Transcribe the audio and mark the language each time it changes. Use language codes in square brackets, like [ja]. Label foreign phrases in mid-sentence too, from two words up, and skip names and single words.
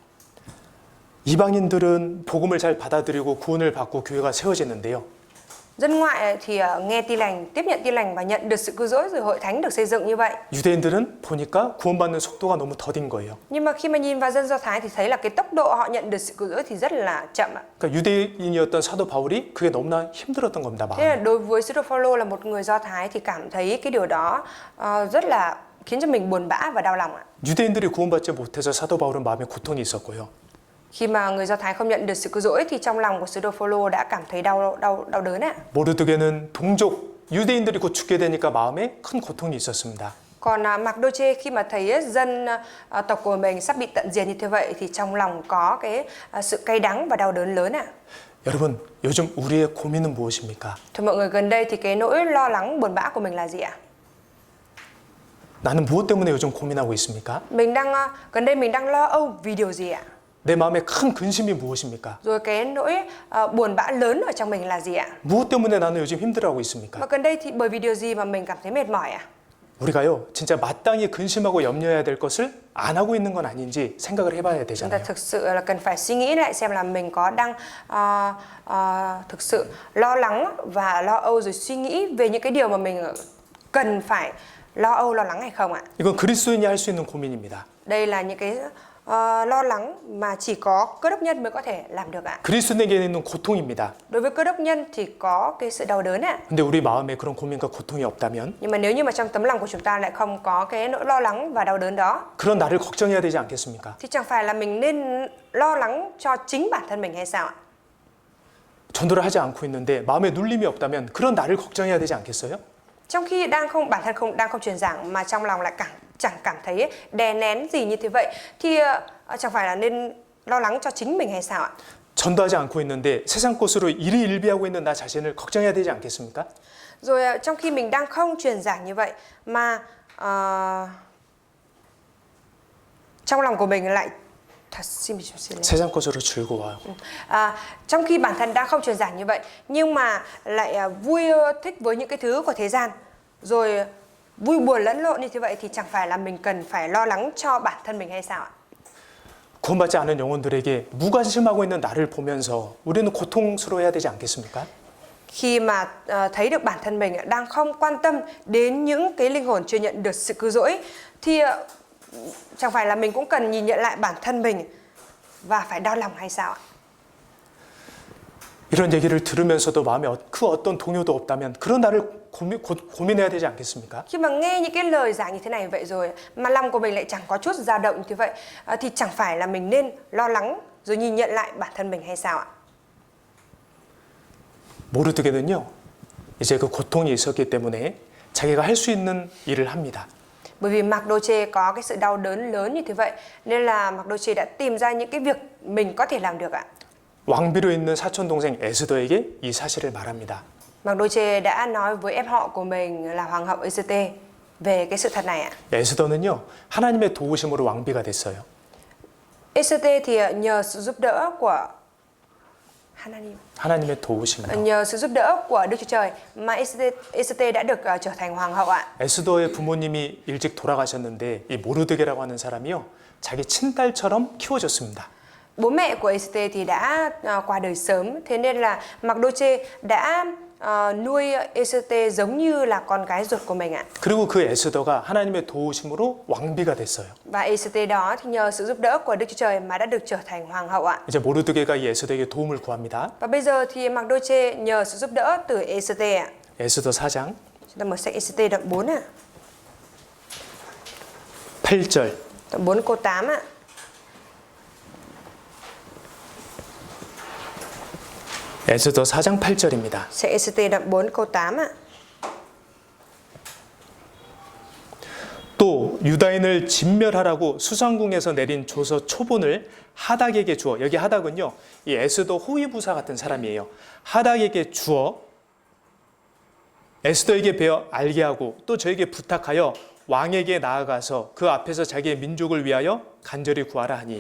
[ko] 이방인들은 복음을 잘 받아들이고 구원을 받고 교회가 세워지는데요. [vi] Dân ngoại thì nghe tin lành, tiếp nhận tin lành và nhận được sự cứu rỗi rồi hội thánh được xây dựng như vậy. [ko] 유대인들은 보니까 구원받는 속도가 너무 더딘 거예요. [vi] Nhưng mà khi mà nhìn vào dân Do Thái thì thấy là cái tốc độ họ nhận được sự cứu rỗi thì rất là chậm ạ. [ko] 그러니까 유대인이었던 사도 바울이 그게 너무나 힘들었던 겁니다. [vi] Thế là [ko] 마음에. [vi] đối với sứ đồ Phao-lô là một người Do Thái thì cảm thấy cái điều đó rất là khiến cho mình buồn bã và đau lòng ạ. [ko] 유대인들이 구원받지 못해서 사도 바울은 마음에 고통이 있었고요. [vi] Khi mà người Do Thái không nhận được sự cứu rỗi thì trong lòng của sứ đồ Phao-lô đã cảm thấy đau đớn ạ. [ko] 모르드게는 동족 유대인들이 곧 죽게 되니까 마음에 큰 고통이 있었습니다. [vi] Còn Mặc-đô-chê khi mà thấy dân tộc của mình sắp bị tận diệt như thế vậy thì trong lòng có cái sự cay đắng và đau đớn lớn ạ. [ko] 여러분, 요즘 우리의 고민은 무엇입니까? [vi] Thưa mọi người, gần đây thì cái nỗi lo lắng buồn bã của mình là gì ạ? [ko] 나는 무엇 때문에 요즘 고민하고 있습니까? [vi] Gần đây mình đang lo âu vì điều gì ạ? [ko] 내 마음에 큰 근심이 무엇입니까? [vi] Rồi cái nỗi buồn bã lớn ở trong mình là gì ạ? [ko] 무엇 때문에 나는 요즘 힘들어하고 있습니까? [vi] Và gần đây thì bởi vì điều gì mà mình cảm thấy mệt mỏi ạ? [ko] 우리가요, 진짜 마땅히 근심하고 염려해야 될 것을 안 하고 있는 건 아닌지 생각을 해봐야 [vi] Chúng ta [ko] 되잖아요. [vi] thực sự là cần phải suy nghĩ lại xem là mình có đang thực sự lo lắng và lo âu rồi suy nghĩ về những cái điều mà mình cần phải lo âu lo lắng hay không ạ? [ko] 이건 그리스도인이 할 수 있는 고민입니다. [vi] Đây là những cái lo lắng mà chỉ có cơ đốc nhân mới có thể làm được ạ. [ko] 그리스도인에게는 고통입니다. [vi] Đối với cơ đốc nhân thì có cái sự đau đớn ạ. [ko] 근데 우리 마음에 그런 고민과 고통이 없다면 [vi] Nhưng mà nếu như mà trong tấm lòng của chúng ta lại không có cái nỗi lo lắng và đau đớn đó, [ko] 그런 나를 걱정해야 되지 않겠습니까? [vi] thì chẳng phải là mình nên lo lắng cho chính bản thân mình hay sao ạ? [ko] 전도를 하지 않고 있는데 마음에 눌림이 없다면 그런 나를 걱정해야 되지 않겠어요? [vi] Trong khi bản thân đang không truyền giảng mà trong lòng lại chẳng cảm thấy đè nén gì như thế vậy, thì chẳng phải là nên lo lắng cho chính mình hay sao ạ? [ko] 전도하지 않고 있는데 세상 것으로 일희일비하고 있는 나 자신을 걱정해야 되지 않겠습니까? [vi] Rồi trong khi mình đang không truyền giảng như vậy mà trong lòng của mình lại xin lỗi. [ko] 세상 것으로 즐거워요. [vi] Trong khi bản thân đang không truyền giảng như vậy nhưng mà lại vui thích với những cái thứ của thế gian, rồi vui buồn lẫn lộn như thế vậy, thì chẳng phải là mình cần phải lo lắng cho bản thân mình hay sao ạ? [ko] 구원받지 않은 영혼들에게 무관심하고 있는 나를 보면서 우리는 고통스러워해야 되지 않겠습니까? [vi] Khi mà thấy được bản thân mình đang không quan tâm đến những cái linh hồn chưa nhận được sự cứu rỗi, thì chẳng phải là mình cũng cần nhìn nhận lại bản thân mình và phải đau lòng hay sao ạ? [ko] 이런 얘기를 들으면서도 마음에 그 어떤 동요도 없다면 그런 나를 고민해야 되지 않겠습니까? [vi] Khi mà nghe những cái lời giảng như thế này vậy rồi mà lòng của mình lại chẳng có chút dao động như thế vậy, thì chẳng phải là mình nên lo lắng rồi nhìn nhận lại bản thân mình hay sao ạ? [ko] 모르드게는요, 이제 그 고통이 있었기 때문에 자기가 할 수 있는 일을 합니다. [vi] Bởi vì Mardoche có cái sự đau đớn lớn như thế vậy nên là Mardoche đã tìm ra những cái việc mình có thể làm được ạ. [ko] 왕비로 있는 사촌 동생 에스더에게 이 사실을 말합니다. [vi] Mardoche đã nói với em họ của mình là hoàng hậu Esther về cái sự thật này ạ. [ko] 에스더는요, 하나님의 도우심으로 왕비가 됐어요. [vi] Esther thì nhờ sự giúp đỡ của [ko] 하나님의 도우심으로. [vi] nhờ sự giúp đỡ của Đức Chúa Trời mà Esther đã được trở thành hoàng hậu ạ. [ko] 에스더의 부모님이 일찍 돌아가셨는데 이 모르드게라고 하는 사람이요, 자기 친딸처럼 키워줬습니다. [vi] Bố mẹ của Esther thì đã qua đời sớm, thế nên là Mardoche đã nuôi Esther giống như là con gái ruột của mình ạ. [ko] 그리고 그 에스더가 하나님의 도우심으로 왕비가 됐어요. [vi] Và Esther đó thì nhờ sự giúp đỡ của Đức Chúa Trời mà đã được trở thành hoàng hậu ạ. [ko] 이제 모르드게가 이 에스더에게 도움을 구합니다. [vi] Và bây giờ thì Mardoche nhờ sự giúp đỡ từ Esther ạ. [ko] 에스더 4장 [vi] Chúng ta mở sách Esther đoạn 4 ạ. [ko] 8절. [vi] Đoạn 4 câu 8 ạ. [ko] 에스더 4장 8절입니다. Sách Esther đoạn 4 câu 8 ạ. 또 유다인을 진멸하라고 수상궁에서 내린 조서 초본을 하닥에게 주어, 여기 하닥은요, 이 에스더 호위부사 같은 사람이에요. 하닥에게 주어 에스더에게 배워 알게 하고 또 저에게 부탁하여 왕에게 나아가서 그 앞에서 자기의 민족을 위하여 간절히 구하라 하니.